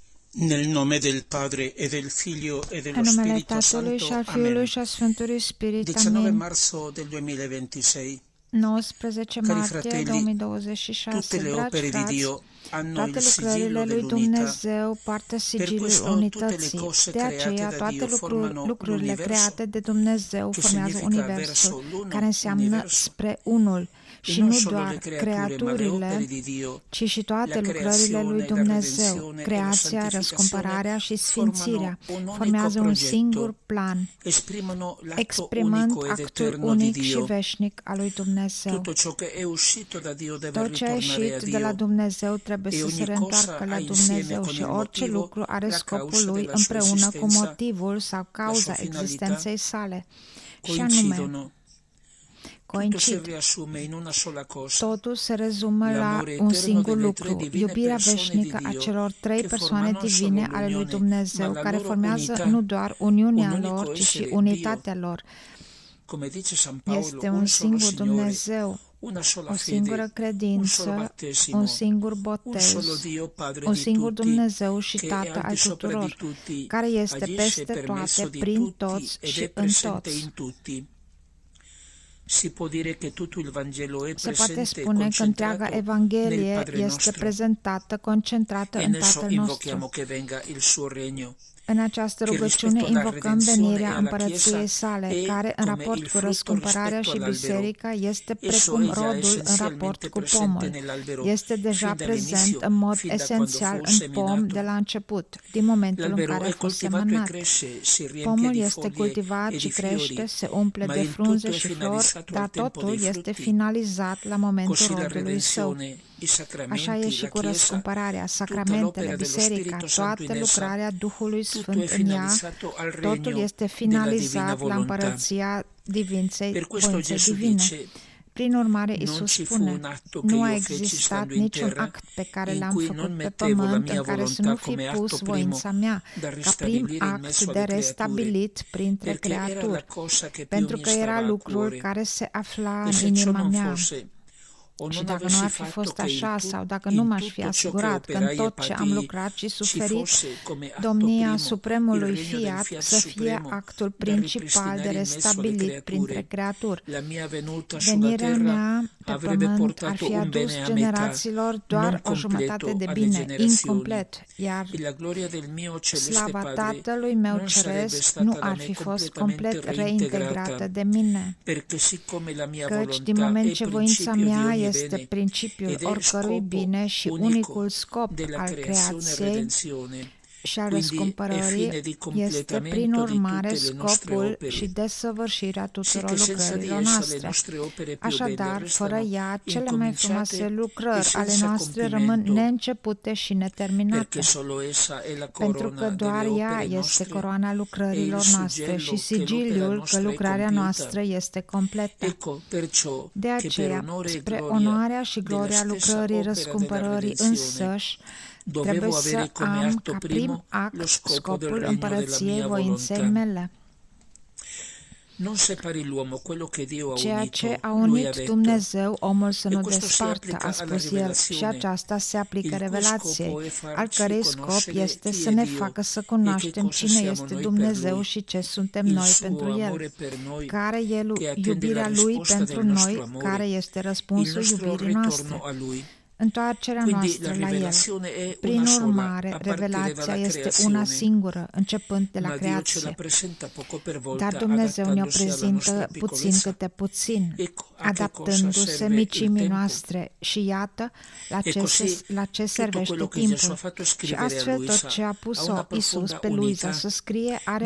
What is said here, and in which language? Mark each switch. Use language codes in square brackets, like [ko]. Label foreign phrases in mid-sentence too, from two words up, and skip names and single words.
[it] Nel nome del Padre e del Figlio e dello [ro] În numele [it] Spirito [ro] Tatălui și al [it] Santo. [ro] Fiului [it] Amen. [ro] și al Sfântului Spirit. 19 Amin. [it] marzo del 2026. 19 Cari [ro] martie [it] fratelli, [ro] 2026. [it] tutte le [ro] Dragi [it] opere di [ro] frați, [it] Dio hanno [ro] toate [it] il [ro] lucrările [it] sigillo [ro] lui [it] dell'unità. [ro] Dumnezeu poartă [it] Per [ro] sigiliul [it] questo tutte le [ro] unității. [it] cose [ro] De [it] create [ro] aceea, [it] da [ro] toate [it] Dio formano [ro] lucrurile [it] l'universo, [ro] create de Dumnezeu [it] che [ro] formează [it] significa [ro] universul, [it] verso l'uno [ro] care înseamnă [it] universo. [ro] spre unul. [it] E [ro] Și [it] non [ro] nu [it] solo le [ro] doar [it] creature, ma le opere [ro] creaturile, [it] di Dio, [ro] ci și toate [it] la [ro] lucrările lui [it] creazione, la [ro] Dumnezeu, [it] redenzione e la [ro] creația, [it] santificazione [ro] răscumpărarea și sfințirea, [it] formano un unico [ro] formează un singur [it] progetto, [ro] plan, [it] esprimono l'atto [ro] exprimând [it] unico ed [ro] actul [it] eterno di [ro] unic și [it] Dio. [ro] veșnic al lui Dumnezeu. [it] Tutto ciò che è uscito da Dio deve [ro] Tot ce a [it] ritornare a [ro] ieșit de la [it] Dio. [ro] Dumnezeu trebuie [it] E [ro] să se [it] ogni [ro] reîntoarcă [it] cosa [ro] la [it] ha insieme [ro] Dumnezeu [it] con [ro] și [it] il [ro] orice [it] motivo, [ro] lucru are [it] la [ro] scopul [it] causa [ro] lui [it] della sua [ro] împreună cu [it] esistenza, [ro] motivul sau [it] la [ro] cauza [it] sua finalità, [ro] existenței sale. Și anume, [it] coincidono. Tutto si [ro] coincid. [it] riassume in una sola cosa. [ro] Totul se rezumă la [it] L'amore [ro] un [it] eterno [ro] singur [it] delle tre [ro] lucru, [it] divine [ro] iubirea [it] persone di [ro] veșnică a [it] Dio, [ro] celor trei [it] che [ro] persoane [it] formano non solo [ro] divine ale lui [it] l'unione, [ro] Dumnezeu, [it] ma la [ro] care [it] loro [ro] formează [it] unità, [ro] nu doar uniunea [it] un unico [ro] lor, ci și [it] essere [ro] unitatea lor. [it] Come dice San Paolo, [ro] Este [it] un [ro] un [it] solo [ro] singur [it] Signore, [ro] Dumnezeu, [it] una sola [ro] o singură [it] fede, un solo [ro] credință, [it] battesimo, [ro] un singur [it] un [ro] botez, [it] solo Dio Padre [ro] un [it] di [ro] singur [it] tutti, [ro] Dumnezeu și [it] che è [ro] Tată [it] al [ro] al [it] di sopra di [ro] tuturor, [it] tutti, [ro] care este [it] agisce [ro] peste [it] per messo [ro] toate, [it] di [ro] prin [it] tutti [ro] toți [it] ed [ro] și [it] è [ro] în [it] presente [ro] toți. [it] in tutti. Si può dire che tutto il Vangelo è [ro] Se poate [it] presente e [ro] spune că întreaga [it] concentrato nel [ro] Evanghelie [it] Padre [ro] este [it] nostro, [ro] prezentată, concentrată [it] e [ro] în [it] adesso [ro] Tatăl [it] invochiamo [ro] nostru. [it] che venga il suo regno. [ro] În această [it] Che [ro] rugăciune [it] rispetto alla [ro] invocăm [it] redenzione e [ro] venirea [it] alla [ro] împărăției [it] Chiesa [ro] sale, [it] è [ro] care în [it] come [ro] raport [it] il [ro] cu [it] frutto [ro] răscumpărarea [it] rispetto [ro] și [it] all'albero. [ro] biserica este [it] Esso [ro] precum [it] è già [ro] rodul în [it] essenzialmente [ro] raport cu [it] presente [ro] pomul. [it] nell'albero [ro] Este deja [it] fin [ro] prezent [it] dall'inizio, [ro] în mod [it] fin da quando [ro] esențial [it] fu [ro] în pom [it] seminato. [ro] de la început, din momentul în [it] L'albero [ro] care [it] è [ro] a fost [it] coltivato e [ro] semănat. [it] cresce, si riempie [ro] Pomul [it] di [ro] este [it] foglie [ro] cultivat [it] e [ro] și [it] di fiori, [ro] crește, se umple [it] ma [ro] de [it] il tutto [ro] frunze [it] è [ro] și flori, [it] finalizzato [ro] dar [it] al tempo [ro] totul [it] dei [ro] este [it] frutti. [ro] finalizat la momentul [it] Così la [ro] rodului său. [it] redenzione, i [ro] Așa e [it] sacramenti, [ro] și [it] la [ro] cu [it] Chiesa, [ro] răscumpărarea, [it] tutta [ro] sacramentele, [it] l'opera dello [ro] biserica, [it] Spirito Santo in [ro] toată [it] essa, [ro] lucrarea Duhului [it] tutto è [ro] Sfânt în ea, [it] finalizzato al [ro] totul [it] regno [ro] este [it] della divina [ro] finalizat la [it] volontà. [ro] împărăția [it] Per questo [ro] voinței [it] Gesù [ro] divine. [it] dice: [ro] Prin urmare, [it] non [ro] Iisus [it] ci fu [ro] spune, [it] un atto che [ro] nu a [it] io feci [ro] existat [it] stando in [ro] niciun [it] terra [ro] act pe care [it] in [ro] l-am [it] cui [ro] făcut [it] non [ro] pe [it] mettevo la [ro] pământ [it] mia [ro] în care să [it] volontà [ro] nu fi [it] come atto [ro] pus [it] primo [ro] voința mea [it] da [ro] ca prim [it] ristabilire in [ro] act [it] mezzo [ro] de [it] alle creature, [ro] restabilit printre [it] perché era la [ro] creaturi, [it] cosa che più [ro] pentru [it] mi [ro] că [it] stava [ro] era [it] a [ro] lucrul [it] cuore. [ro] care se afla [it] E [ro] în [it] se ciò [ro] inima [it] non [ro] mea. [it] fosse, o [ro] Și [it] non [ro] dacă nu [it] avessi [ro] ar fi [it] fatto [ro] fost [it] che [ro] așa, sau dacă [it] in [ro] nu m-aș fi [it] tutto ciò che [ro] asigurat că în [it] operai e [ro] tot ce am [it] patii [ro] lucrat și [it] ci [ro] suferit, [it] fosse come atto [ro] domnia [it] primo il [ro] Supremului [it] regno del [ro] Fiat [it] Fiat [ro] să fie [it] Supremo [ro] actul [it] da [ro] principal de [it] ripristinare in mezzo alle [ro] restabilit printre [it] creature. [ro] creaturi. [it] La mia venuta sulla [ro] Venirea [it] terra [ro] mea pe [it] avrebbe [ro] pământ ar [it] portato [ro] fi [it] un [ro] adus [it] bene a metà, [ro] generațiilor [it] non [ro] doar o jumătate [it] completo [ro] de [it] alle [ro] bine, [it] generazioni, [ro] incomplet, iar [it] e la gloria del mio celeste [ro] slava [it] Padre [ro] Tatălui meu [it] non sarebbe [ro] ceresc nu [it] stata da [ro] ar [it] me [ro] fi fost [it] completamente [ro] complet reintegrată [it] reintegrata, [ro] de mine. [it] perché siccome la mia [ro] Căci din [it] volontà [ro] moment [it] è [ro] ce voința [it] principio di [ro] mea [it] ogni [ro] este [it] bene [ro] principiul [it] ed è [ro] oricărui [it] scopo [ro] bine și [it] unico [ro] unicul scop [it] della [ro] al [it] creazione e [ro] creației [it] redenzione, [ro] și al [it] quindi è [ro] răscumpărării, [it] fine di [ro] este prin [it] completamento di [ro] urmare [it] tutte le nostre [ro] scopul [it] opere, [ro] și desăvârșirea [it] sì [ro] tuturor [it] che senza di [ro] lucrărilor [it] essa le [ro] noastre. [it] nostre opere più belle [ro] Așadar, fără [it] restano [ro] ea, cele mai frumoase [it] incominciate e [ro] lucrări ale [it] senza [ro] noastre rămân [it] compimento, [ro] neîncepute și neterminate, [it] perché solo essa è la [ro] pentru că [it] corona [ro] doar [it] delle [ro] ea [it] opere [ro] este [it] nostre [ro] coroana [it] e il [ro] lucrărilor noastre și [it] suggello che l'opera [ro] sigiliul că [it] nostra è [ro] lucrarea [it] compiuta. [ro] noastră este completă. [it] Ecco perciò [ro] De [it] che per [ro] aceea, [it] onore e [ro] spre [it] gloria [ro] onoarea și [it] della [ro] gloria [it] stessa [ro] lucrării [it] opera della [ro] răscumpărării [it] redenzione [ro] însăși, [it] dovevo [ro] trebuie [it] avere [ro] să [it] come [ro] am [it] atto [ro] ca prim [it] primo [ro] act [it] lo scopo del [ro] scopul [it] regno della [ro] împărăției [it] mia [ro] voinței [it] volontà. [ro] mele. [it] Non separi l'uomo, quello che Dio ha [ro] Ceea ce [it] unito, [ro] a [it] lui ha [ro] unit [it] detto. [ro] Dumnezeu, omul să [it] E [ro] nu [it] questo si [ro] despartă, [it] applica [ro] a [it] alla [ro] spus el, și [it] rivelazione, [ro] aceasta se aplică [it] il cui [ro] revelației, [it] scopo è farci [ro] al cărei scop [it] conoscere [ro] este [it] chi [ro] să [it] è [ro] ne [it] Dio [ro] facă să [it] e che [ro] cunoaștem [it] cosa [ro] cine [it] siamo [ro] este [it] noi per [ro] Dumnezeu [it] Lui, [ro] și ce suntem [it] il [ro] noi [it] suo [ro] pentru El, [it] amore per noi, [ro] care e [it] che attende la [ro] iubirea Lui [it] risposta [ro] pentru [it] del nostro [ro] noi, [it] amore, [ro] care este [it] il [ro] răspunsul [it] nostro [ro] iubirii noastre, [it] ritorno a Lui. [ro] întoarcerea [it] Quindi la [ro] noastră la El. [it] rivelazione è [ro] Prin [it] una sola, [ro] urmare, [it] a partire [ro] revelația [it] dalla [ro] este una [it] creazione, [ro] singură, începând de la [it] ma Dio ce la [ro] creație. [it] presenta poco per volta, [ro] Dar Dumnezeu ne-o [it] adattandosi alla nostra [ro] prezintă puțin [it] piccolezza. [ro] câte puțin, [it] Ecco a che cosa [ro] adaptându-se [it] serve il [ro] micimii [it] tempo. [ro] noastre și iată [it] E così [ro] la ce [it] tutto [ro] servește [it] quello che Gesù ha [ro] timpul. [it] fatto [ro] Și [it] scrivere a [ro] astfel tot [it] Luisa [ro] ce a [it] ha [ro] pus-o [it] una [ro] Iisus [it] profonda [ro] pe Luisa [it] unità, [ro] să scrie are o